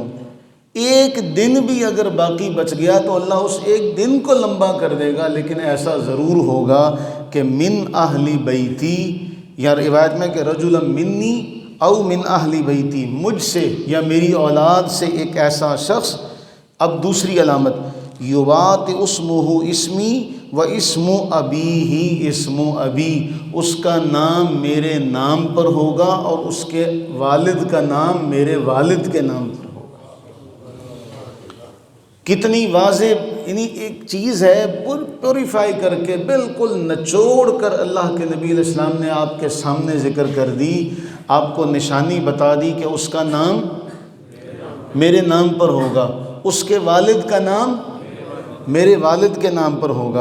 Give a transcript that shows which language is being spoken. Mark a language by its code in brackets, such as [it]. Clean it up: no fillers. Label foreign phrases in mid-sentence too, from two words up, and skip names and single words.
[ur] ایک دن بھی اگر باقی بچ گیا تو اللہ اس ایک دن کو لمبا کر دے گا، لیکن ایسا ضرور ہوگا کہ [ar] من اہل بیتی، [ur] یا روایت میں کہ [ar] رجلا منی او من اہل بیتی، [ur] مجھ سے یا میری اولاد سے ایک ایسا شخص۔ اب دوسری علامت [ar] یواط اسمہ اسمی و اسم ابیہ اسم ابی، [ur] اس کا نام میرے نام پر ہوگا اور اس کے والد کا نام میرے والد کے نام پر ہوگا۔ کتنی واضح یعنی ایک چیز ہے، پیوریفائی کر کے بالکل نچوڑ کر اللہ کے نبی علیہ السلام نے آپ کے سامنے ذکر کر دی، آپ کو نشانی بتا دی کہ اس کا نام میرے نام پر ہوگا، اس کے والد کا نام میرے والد کے نام پر ہوگا۔